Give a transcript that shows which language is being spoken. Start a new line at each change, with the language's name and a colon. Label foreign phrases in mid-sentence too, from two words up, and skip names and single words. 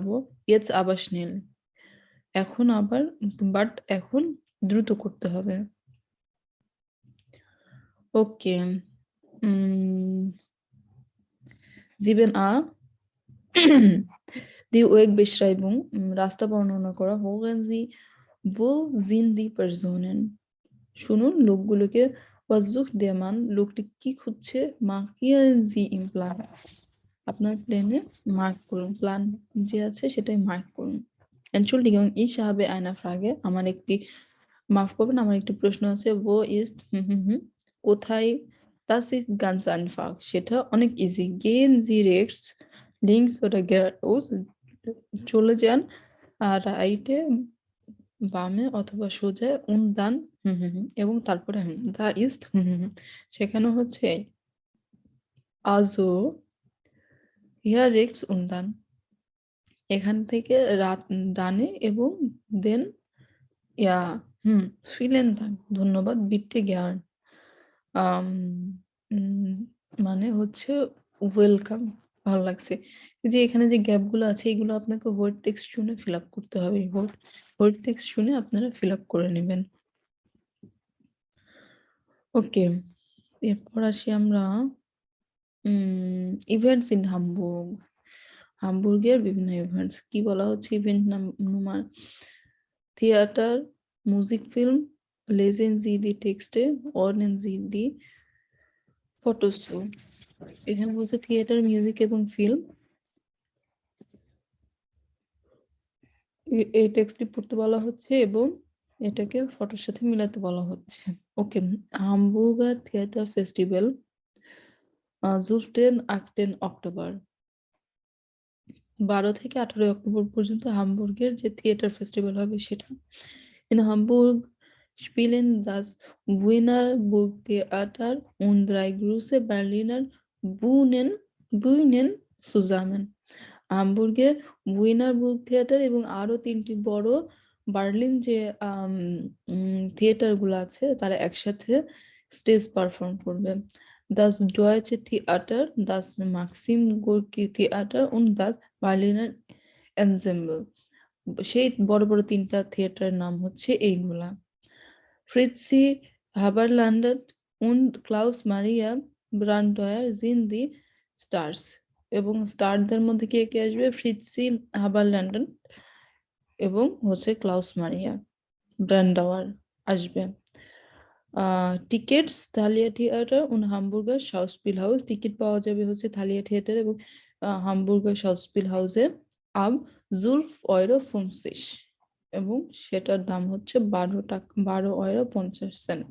German: jetzt aber schnell,
Bangla: এখন আবার, বাট এখন দ্রুত করতে হবে।
German: ওকে, জিবেন die Wegbeschreibung,
Bangla: রাস্তা বর্ণনা করা,
German: hören Sie, wo sind die Personen?
Bangla: শুনুন লোকগুলোকে,
German: was sucht der Mann,
Bangla: লোকটি কি খুঁজছে,
German: markieren Sie im Plan,
Bangla: আপনার প্ল্যানে মার্ক করুন, প্ল্যান যে আছে সেটাই মার্ক করুন।
German: Entschuldigung, ich habe eine Frage,
Bangla: আমার একটি, মাফ করবেন, আমার একটি প্রশ্ন আছে,
German: wo ist কোথায়, das ist ganz einfach,
Bangla: সেটা অনেক ইজি,
German: gehen Sie rechts, links oder geradeaus,
Bangla: চলে যান আর রাইটে, বামে অথবা সোজা,
German: und dann
Bangla: এবং তারপরে
German: da ist
Bangla: সেখানে হচ্ছে
German: also hier rechts und dann,
Bangla: এখান থেকে ডানে এবং দেন ইয়া
German: vielen Dank,
Bangla: ধন্যবাদ,
German: bitte gern,
Bangla: মানে হচ্ছে ওয়েলকাম, ভালো লাগছে। এই যে এখানে যে গ্যাপ গুলো আছে এগুলো আপনাকে ওয়ার্ড টেক্সট শুনে
English: fill up
Bangla: করতে হবে, ওয়ার্ড টেক্সট শুনে আপনারা
English: fill up
Bangla: করে নেবেন। ওকে, এরপর আসি আমরা
English: events in Hamburg,
Bangla: হামবুর্গের বিভিন্ন ইভেন্টস কি বলা হচ্ছে,
English: event number,
Bangla: থিয়েটার, মিউজিক, ফিল্ম,
German: lesen Sie die Texte, ordnen Sie die Fotos zu,
Bangla: এখানে বলছে থিয়েটার, মিউজিক এবং ফিল্ম, এই টেক্সটটি পড়তে বলা হচ্ছে এবং এটাকে ফটোর সাথে মিলাতে বলা হচ্ছে। ওকে, হামবুর্গার থিয়েটার ফেস্টিভ্যাল 17-18 অক্টোবর, 12 থেকে 18 অক্টোবর পর্যন্ত হামবুর্গের যে থিয়েটার ফেস্টিভ্যাল হবে সেটা।
German: In Hamburg spielen das Wiener Burgtheater und 3 große Berliner Bühnen zusammen.
Bangla: হামবুর্গে উইনার বুক থিয়েটার এবং আরো 3টি বড় বার্লিন যে থিয়েটার গুলো আছে তারা একসাথে
English: stage perform
Bangla: করবে।
German: Das Deutsche Theater, das Maxim Gorki Theater und das Berliner Ensemble,
Bangla: সেই বড় বড় 3টা থিয়েটারের নাম হচ্ছে এইগুলা।
German: Fritzi Haberlandet und Klaus Maria Brandauer sind die Stars,
Bangla: এবং স্টারদের মধ্যে কে কে আসবে, ফ্রিৎসি হাবারল্যান্ডেন এবং হচ্ছে ক্লাউস মারিয়া ব্রান্ডাওয়ার আসবে। টিকেটস থালিয়া থিয়েটার ও হামবুর্গার শাউস্পিল হাউস, টিকিট পাওয়া যাবে হচ্ছে থালিয়া থিয়েটার এবং হামবুর্গার শাউস্পিল হাউসে, আব 12,50 € এবং সেটার দাম হচ্ছে 12,50 €।